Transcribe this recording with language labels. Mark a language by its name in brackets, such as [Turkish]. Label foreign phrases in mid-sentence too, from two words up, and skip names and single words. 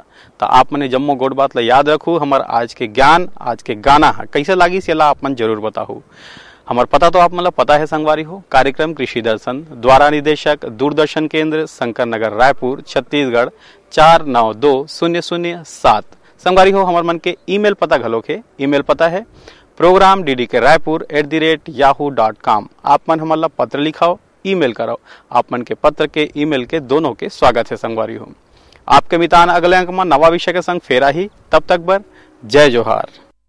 [Chhattisgarhi] तो आप मने जम्मो गोट बात ला याद रखू। हमार आज के ज्ञान आज के गाना है कैसे लागी से आप मन जरूर बताओ। हमार पता तो आप मतलब पता है संगवारी हो। कार्यक्रम कृषि दर्शन द्वारा निदेशक दूरदर्शन केंद्र शंकर नगर रायपुर छत्तीसगढ़ 492007। संगवारी हो हमार मन के ईमेल पता घलोक है। ईमेल पता है program.ddkraipur@yahoo.com। आप मन हमारा पत्र लिखाओ ईमेल कराओ। आप मन के पत्र के ईमेल के दोनों के स्वागत है संगवारी हो। आपके मितान अगले अंक में नवा विषय के संग फेरा ही। तब तक बर जय जोहार।